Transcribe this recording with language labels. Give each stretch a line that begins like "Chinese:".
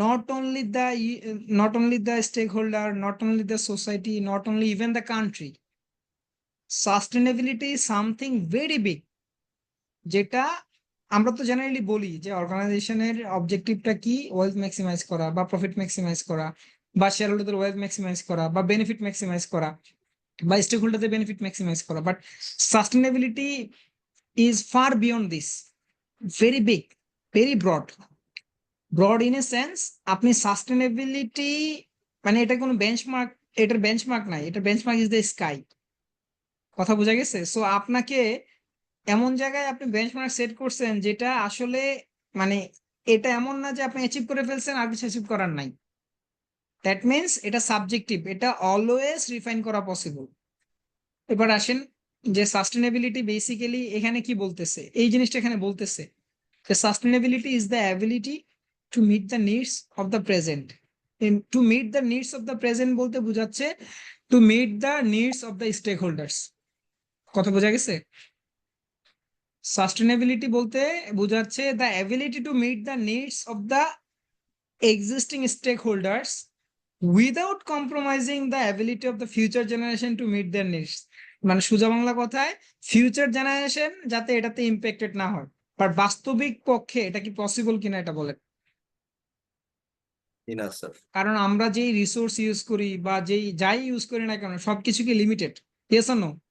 English: not only the stakeholder, not only the society, not only even the country. Sustainability is something very big,
Bangla: যেটা আমরা তো generally বলি যে অর্গানাইজেশনের অবজেক্টিভটা কি, ওয়েলথ ম্যাক্সিমাইজ করা বা প্রফিট ম্যাক্সিমাইজ করা বা শেয়ার হোল্ডারদের ওয়েলথ ম্যাক্সিমাইজ করা বা বেনিফিট ম্যাক্সিমাইজ করা বা স্টেক হোল্ডারদের বেনিফিট ম্যাক্সিমাইজ করা,
English: But sustainability is far beyond this, very big, very broad in a sense.
Bangla: আপনি সাস্টেনেবিলিটি মানে এটা কোনো বেঞ্চমার্ক, এটার বেঞ্চমার্ক নাই, এটার বেঞ্চমার্ক ইজ দ্য স্কাই। কথা বোঝা গেছে? সো আপনাকে এমন জায়গায় আপনি বেঞ্চমার্ক সেট করছেন যেটা আসলে মানে এটা এমন না যে আপনি অ্যাচিভ করে ফেলছেন আর কিছু অ্যাচিভ করার নাই। দ্যাট মিনস এটা সাবজেক্টিভ, এটা অলওয়েজ রিফাইন করা পসিবল। এবার আসেন যে সাস্টেনেবিলিটি বেসিক্যালি এখানে কি বলতেছে, এই জিনিসটা এখানে বলতেছে যে sustainability
English: Is the ability to meet the needs of the present. To meet the needs of the present
Bangla: বলতে বোঝাচ্ছে
English: to meet the needs of the stakeholders.
Bangla: কথা বোঝা গেছে? সাস্টেনেবিলিটি বলতে বোঝাচ্ছে
English: the ability to meet the needs of the existing stakeholders without compromising the ability of the future generation to meet their needs.
Bangla: মানে সোজা বাংলা কথায় ফিউচার জেনারেশন যাতে এটাতে ইম্প্যাক্টেড না হয়। বাট বাস্তবিক পক্ষে এটা কি পসিবল কিনা এটা বলেন। না স্যার। কারণ আমরা যেই রিসোর্স ইউজ করি বা যাই ইউজ করি না কেন সবকিছু কি লিমিটেড?
English: Yes or no?